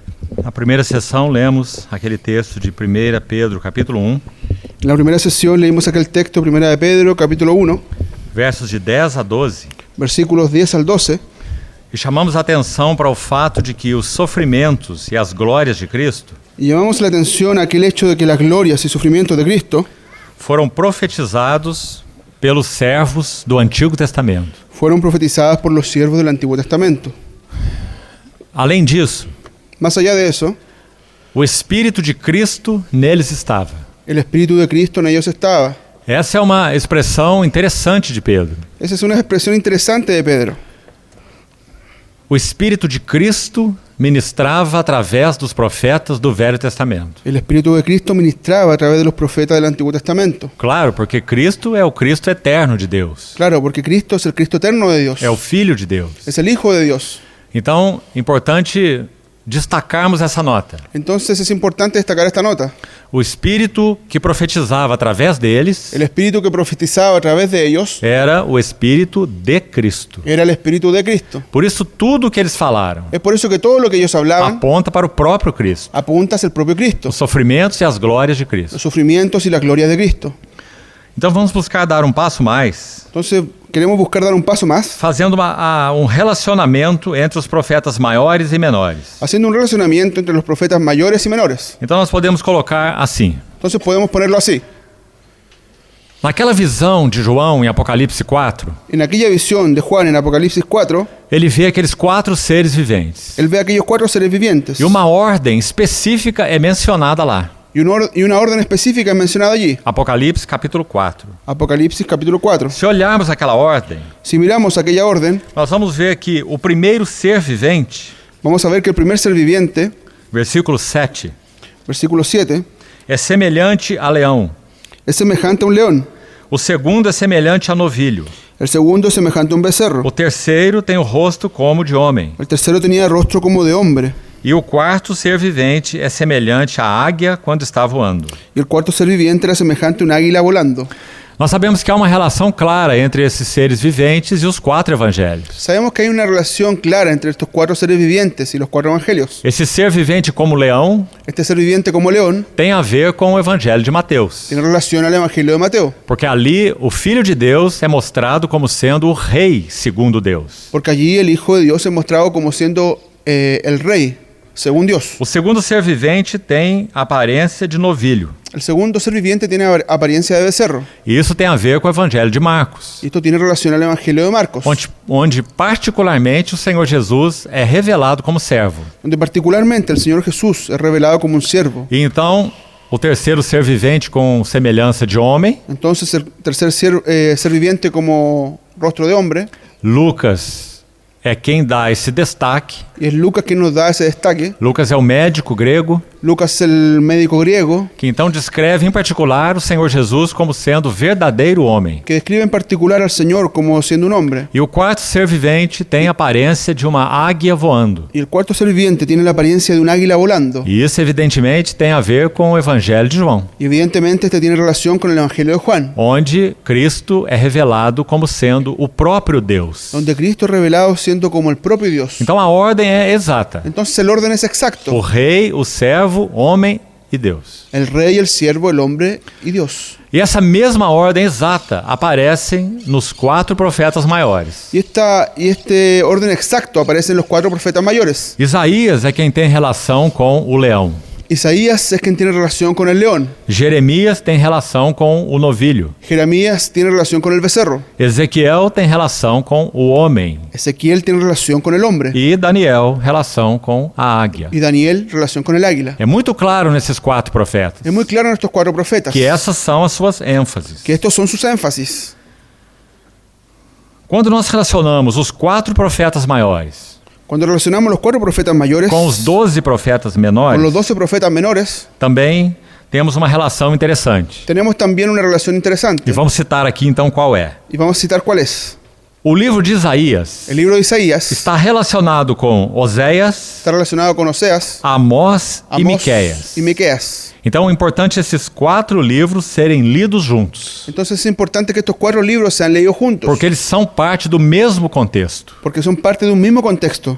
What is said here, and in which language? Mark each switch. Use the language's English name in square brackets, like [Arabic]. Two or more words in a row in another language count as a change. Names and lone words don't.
[Portuguese] Na primeira sessão, lemos aquele texto de 1 Pedro, capítulo 1, [Spanish] En la primera sesión leímos aquel texto, 1 de Pedro, capítulo 1, [Portuguese] versos de 10 a 12, [Spanish] versículos 10 al 12, [Portuguese] e chamamos a atenção para o fato de que os sofrimentos e as glórias de Cristo [Spanish] y llamamos la atención a aquel hecho de que las glorias y sufrimientos de Cristo [Portuguese] foram profetizados pelos servos do Antigo Testamento. [Spanish] fueron profetizadas por los siervos del Antiguo Testamento. [Portuguese] Além disso, [Spanish] Más allá de eso, [Portuguese] o Espírito de Cristo neles estava. [Spanish] el Espíritu de Cristo en ellos estaba. [Portuguese] Essa é uma expressão interessante de Pedro. [Spanish] Esa es una expresión interesante de Pedro. [Portuguese] O Espírito de Cristo ministrava através dos profetas do Velho Testamento. [Spanish] El Espíritu de Cristo ministraba a través de los profetas del Antiguo Testamento. [Portuguese] Claro, porque Cristo é o Cristo eterno de Deus. [Spanish] Claro, porque Cristo es el Cristo eterno de Dios. [Portuguese] É o Filho de Deus. [Spanish] Es el Hijo de Dios. [Portuguese] Então, importante destacarmos essa nota. [Spanish] Entonces es importante destacar esta nota. [Portuguese] O Espírito que profetizava através deles [Spanish] El Espíritu que profetizaba a través de ellos [Portuguese] era o Espírito de Cristo. [Spanish] era el Espíritu de Cristo. [Portuguese] Por isso, tudo o que eles falaram [Spanish] Es por eso que todo lo que ellos hablaban [Portuguese] aponta para o próprio Cristo. [Spanish] apunta hacia el propio Cristo, [Portuguese] Os sofrimentos e as glórias de Cristo. [Spanish] los sufrimientos y las glorias de Cristo. [Portuguese] Então, vamos buscar dar um passo mais, [Spanish] Entonces queremos buscar dar un paso más, [Portuguese] fazendo um relacionamento entre os profetas maiores e menores. [Spanish] haciendo un relacionamiento entre los profetas mayores y menores. [Portuguese] Então, nós podemos colocar assim. [Spanish] Entonces podemos ponerlo así. [Portuguese] Naquela visão de João em Apocalipse 4, [Spanish] En aquella visión de Juan en Apocalipsis 4, [Portuguese] ele vê aqueles 4 seres viventes. [Spanish] él ve aquellos 4 seres vivientes [Portuguese] E uma ordem específica é mencionada lá. [Spanish] y una orden específica es mencionada allí. [Portuguese] Apocalipse capítulo 4. [Spanish] Apocalipsis capítulo 4. [Portuguese] Se olharmos aquela ordem, [Spanish] Si miramos aquella orden, [Portuguese] nós vamos ver que o primeiro ser vivente, [Spanish] vamos a ver que el primer ser viviente, [Portuguese] versículo 7, [Spanish] versículo 7, [Portuguese] é semelhante a leão. [Spanish] es semejante a un león. [Portuguese] O segundo é semelhante a novilho. [Spanish] El segundo es semejante a un becerro. [Portuguese] O terceiro tem o rosto como de homem. [Spanish] El tercero tenía rostro como de hombre. [Portuguese] E o quarto ser vivente é semelhante à águia quando está voando. [Spanish] Y el cuarto ser viviente era semejante a un águila volando. [Portuguese] Nós sabemos que há uma relação clara entre esses seres viventes e os 4 evangelhos. [Spanish] Sabemos que hay una relación clara entre estos 4 seres vivientes y los 4 evangelios. [Portuguese] Esse ser vivente como leão [Spanish] Este ser viviente como león [Portuguese] tem a ver com o evangelho de Mateus. [Spanish] tiene relación al evangelio de Mateo. [Portuguese] Porque ali o Filho de Deus é mostrado como sendo o rei segundo Deus. [Spanish] Porque allí el Hijo de Dios es mostrado como siendo el rey, según Dios. [Portuguese] O segundo ser vivente tem a aparência de novilho. [Spanish] El segundo ser viviente tiene apariencia de becerro. [Portuguese] E isso tem a ver com o evangelho de Marcos, [Spanish] Y esto tiene relación al evangelio de Marcos, [Portuguese] onde particularmente o Senhor Jesus é revelado como servo. [Spanish] donde particularmente el Señor Jesús es revelado como un siervo. [Portuguese] E então, o terceiro ser vivente com semelhança de homem, [Spanish] Entonces el tercer ser viviente como rostro de hombre, [Portuguese] Lucas é quem dá esse destaque. [Spanish] y es Lucas quien nos da ese destaque. [Portuguese] Lucas é o médico grego, [Spanish] Lucas es el médico griego [Portuguese] que então descreve em particular o Senhor Jesus como sendo verdadeiro homem. [Spanish] que describe en particular al Señor como siendo un hombre. [Portuguese] E o quarto ser vivente tem a aparência de uma águia voando. [Spanish] Y el cuarto ser viviente tiene la apariencia de un águila volando. [Portuguese] E isso evidentemente tem a ver com o evangelho de João, [Spanish] Y evidentemente este tiene relación con el evangelio de Juan, [Portuguese] onde Cristo é revelado como sendo o próprio Deus. [Spanish] donde Cristo es revelado siendo como el propio Dios. [Portuguese] Então a ordem é exata. [Spanish] Entonces el orden es [Portuguese] O [Spanish] exacto. [Portuguese] rei, o servo, homem e Deus. [Spanish] El rey, el siervo, el hombre y Dios. [Portuguese] E essa mesma ordem exata aparecem nos 4 profetas maiores. [Spanish] Y este orden exacto aparece en los 4 profetas mayores. [Portuguese] Isaías é quem tem relação com o leão. [Spanish] Isaías es quien tiene relación con el león. [Portuguese] Jeremias tem relação com o novilho. [Spanish] Jeremías tiene relación con el becerro. [Portuguese] Ezequiel tem relação com o homem. [Spanish] Ezequiel tiene relación con el hombre. [Portuguese] E Daniel, relação com a águia. [Spanish] Y Daniel, relación con el águila. [Portuguese] É muito claro nesses 4 profetas [Spanish] Es muy claro en estos 4 profetas [Portuguese] que essas são as suas ênfases. [Spanish] que estos son sus énfasis. [Portuguese] Quando nós relacionamos os 4 profetas maiores [Spanish] Cuando relacionamos los 4 profetas mayores [Portuguese] com os 12 profetas [Spanish] con los [Portuguese] menores, [Spanish] 12 profetas menores, [Portuguese] também temos uma relação interessante. [Spanish] tenemos también una relación [Portuguese] E [Spanish] interesante. [Portuguese] vamos citar aqui então qual é. [Spanish] Y vamos a citar cuál es. [Portuguese] O livro de Isaías [Spanish] El libro de Isaías [Portuguese] está relacionado com Oséias, [Spanish] está relacionado con Oseas, [Portuguese] Amós e [Spanish] Amós [Portuguese] Miqueias. [Spanish] y Miqueas. [Portuguese] Então é importante esses 4 livros serem lidos juntos, [Spanish] Entonces es importante que estos 4 libros sean leídos juntos, [Portuguese] porque eles são parte do mesmo contexto. [Spanish] porque son parte de un mismo contexto.